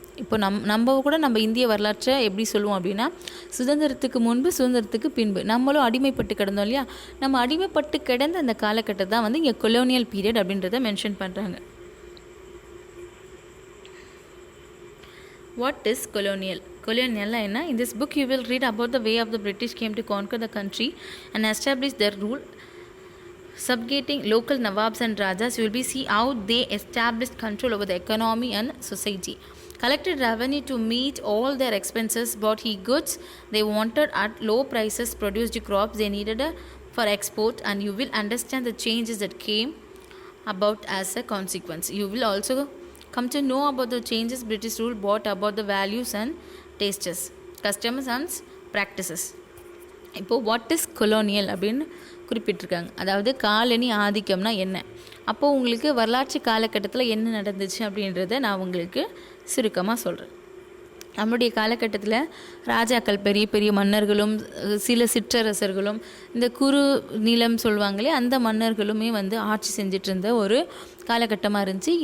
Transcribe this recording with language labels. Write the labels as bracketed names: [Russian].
[Tamil] இப்போ நம்ம கூட நம்ம இந்திய வரலாற்றை எப்படி சொல்லுவோம் அப்படின்னா, சுதந்திரத்துக்கு முன்பு, சுதந்திரத்துக்கு பின்பு நம்மளும் அடிமைப்பட்டு கிடந்தோம் இல்லையா, நம்ம அடிமைப்பட்டு கிடந்த அந்த காலகட்டத்தை தான் வந்து இங்கே கொலோனியல் பீரியட் அப்படின்றத மென்ஷன் பண்ணுறாங்க. [English] What is colonial? Colonial [Tamil] என்ன? [English] In this book you will read about the way of the British came to conquer the country and establish their rule, subjugating local nawabs and rajas. You will be see how they established control over the economy and society, collected revenue to meet all their expenses, bought goods they wanted at low prices, produced crops they needed for export, and you will understand the changes that came about as a consequence. You will also come to know about the changes British rule brought about the values and tastes, customs and practices. [Tamil] இப்போது [English] what is colonial [Tamil] அப்படின்னு குறிப்பிட்டிருக்காங்க. அதாவது colony ஆதிக்கம்னா என்ன, அப்போது உங்களுக்கு வரலாற்று காலகட்டத்தில் என்ன நடந்துச்சு அப்படின்றத நான் உங்களுக்கு சுருக்கமாக சொல்கிறேன். நம்முடைய காலகட்டத்தில் ராஜாக்கள், பெரிய பெரிய மன்னர்களும் சில சிற்றரசர்களும் இந்த குறு நிலம் சொல்லுவாங்களே அந்த மன்னர்களுமே வந்து ஆட்சி செஞ்சிட்டு இருந்த ஒரு காலகட்டமாக இருந்துச்சு.